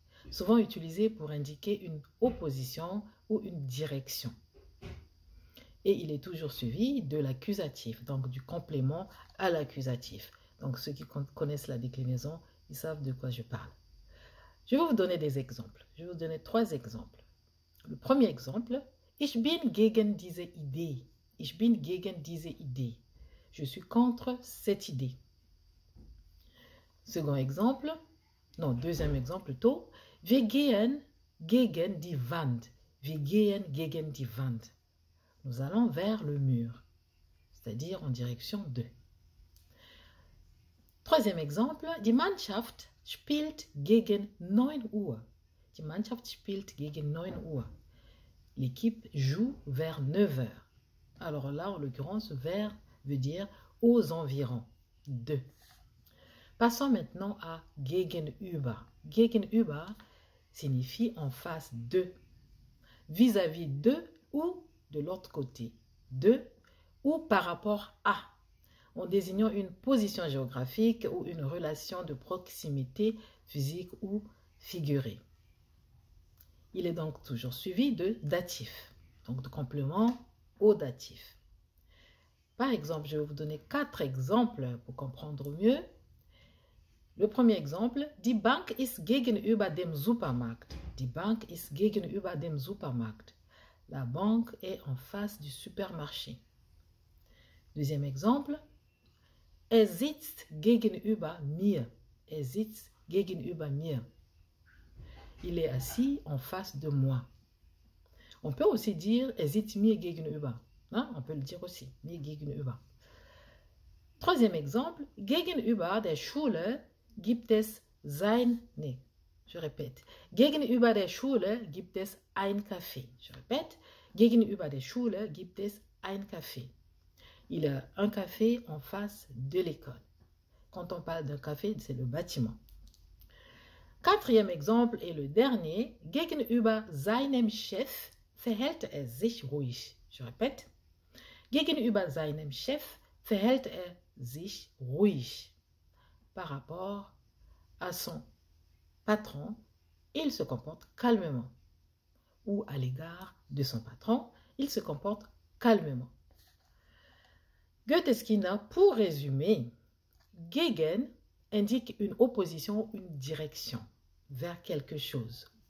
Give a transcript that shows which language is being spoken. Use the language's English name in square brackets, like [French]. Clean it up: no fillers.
[French] Souvent utilisé pour indiquer une opposition ou une direction. Et il est toujours suivi de l'accusatif, donc du complément à l'accusatif. Donc ceux qui connaissent la déclinaison, ils savent de quoi je parle. Je vais vous donner des exemples. Je vais vous donner 3 exemples. Le premier exemple, [German] Ich bin gegen diese Idee. Ich bin gegen diese Idee. [French] Je suis contre cette idée. Second exemple, non, deuxième exemple plutôt, [German] Wir gehen gegen die Wand. Wir gehen gegen die Wand. [French] Nous allons vers le mur, c'est-à-dire en direction de. Troisième exemple, [German] Die Mannschaft spielt gegen 9 Uhr. Die Mannschaft spielt gegen 9 Uhr. [French] L'équipe joue vers 9 h. Alors là, en l'occurrence, vers veut dire aux environs de. Passons maintenant à gegenüber. Gegenüber signifie en face de, vis-à-vis de ou de l'autre côté, de ou par rapport à, en désignant une position géographique ou une relation de proximité physique ou figurée. Il est donc toujours suivi de datif, donc de complément au datif. Par exemple, je vais vous donner 4 exemples pour comprendre mieux. Le premier exemple, [German] Die Bank ist gegenüber dem Supermarkt. Die Bank ist gegenüber dem Supermarkt. [French] La banque est en face du supermarché. Deuxième exemple, [German] Er sitzt gegenüber mir. Er sitzt gegenüber mir. [French] Il est assis en face de moi. On peut aussi dire [German] Er sitzt mir gegenüber. [French] Hein? On peut le dire aussi, [German] mir gegenüber. [French] Troisième exemple, [German] Gegenüber der Schule gibt es [French] je répète. [German] Gegenüber der Schule gibt es ein Café. [French] Je répète. [German] Gegenüber der Schule gibt es ein Café. [French] Il y a un café en face de l'école. Quand on parle d'un café, c'est le bâtiment. Quatrième exemple et le dernier. [German] Gegenüber seinem Chef verhält er sich ruhig. [French] Je répète. [German] Gegenüber seinem Chef verhält er sich ruhig. [French] Par rapport à son patron, il se comporte calmement. Ou à l'égard de son patron, il se comporte calmement. Goetheskinder, pour résumer, gegen indique une opposition ou une direction vers quelque chose.